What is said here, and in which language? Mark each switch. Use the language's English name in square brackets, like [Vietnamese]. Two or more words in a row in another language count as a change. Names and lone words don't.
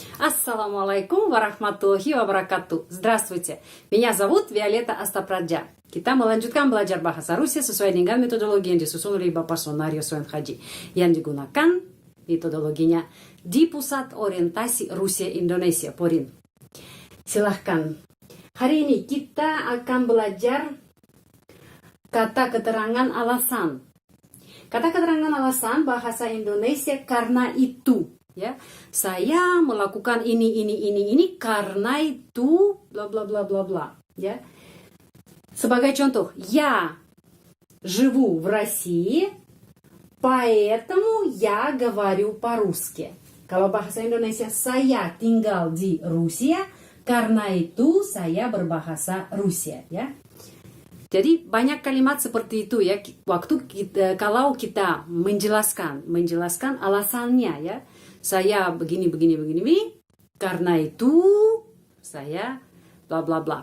[Arabic] السلام عليكم ورحمة الله وبركاته. [Russian] Здравствуйте, меня зовут Виолетта Астапраджа. [Indonesian] Kita melanjutkan belajar bahasa Rusia sesuai dengan metodologi yang disusun oleh Bapak Sonario Soen Haji. Yang digunakan metodologinya di Pusat Orientasi Rusia Indonesia, PORIN. Silahkan. Hari ini kita akan belajar kata keterangan alasan. Kata keterangan alasan bahasa Indonesia karena itu. Ya, saya melakukan ini karena itu bla bla bla bla bla. Ya, sebagai contoh, [Russian] я живу в России, поэтому я говорю по-русски. [Indonesian] Kalau bahasa Indonesia, saya tinggal di Rusia, karena itu saya berbahasa Rusia. Ya, jadi banyak kalimat seperti itu ya. Waktu kalau kita menjelaskan alasannya ya. Saya begini, karena itu saya bla bla bla.